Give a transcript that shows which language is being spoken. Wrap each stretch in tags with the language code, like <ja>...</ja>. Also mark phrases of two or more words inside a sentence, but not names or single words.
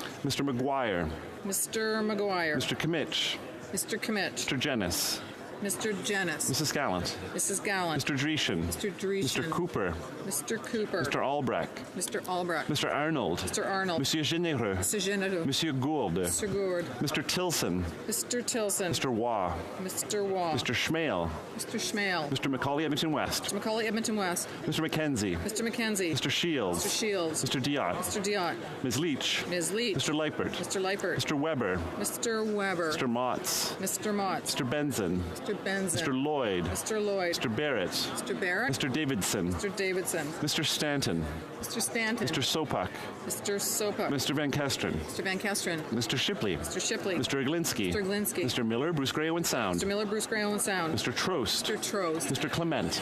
<en>Mr. McGuire. Mr. McGuire. Mr. Kimmich. Mr. Kimmich. Mr. Jennis. Mr. Jennis. Mrs. Gallant. Mrs. Gallant. Mr. Dreeshen. Mr. Dreeshen. Mr. Cooper. Mr. Cooper. Mr. Albrecht. Mr. Albrecht. Mr. Arnold. Mr. Arnold. Monsieur Généreux. Mr. Généreux. Monsieur Gourde. Mr. Gourde. Mr. Tilson. Mr. Tilson. Mr. Waugh. Mr. Waugh. Mr. Schmale. Mr. Schmale. Mr. Macaulay Edmonton West. Mr. Macaulay Edmonton West. Mr. McKenzie. Mr. McKenzie. Mr. Shields. Mr. Shields. Mr. Diot. Mr. Diot. Ms. Leach. Ms. Leach. Mr. Leipert. Mr. Leipert. Mr. Weber. Mr. Weber. Mr. Motz. Mr. Motz. Mr. Benson. Mr. Benson. Mr. Lloyd. Mr. Lloyd. Mr. Barrett. Mr. Barrett. Mr. Davidson. Mr. Davidson. Mr. Stanton. Mr. Stanton. Mr. Sopak. Mr. Sopak. Mr. Van Kesteren. Mr. Van Kesteren. Mr. Shipley. Mr. Shipley. Mr. Iglinski. Mr. Iglinski. Mr. Miller, Bruce Gray Owen Sound. Mr. Miller, Bruce Gray Owen Sound. Mr. Trost. Mr. Trost. Mr. Clement.</en>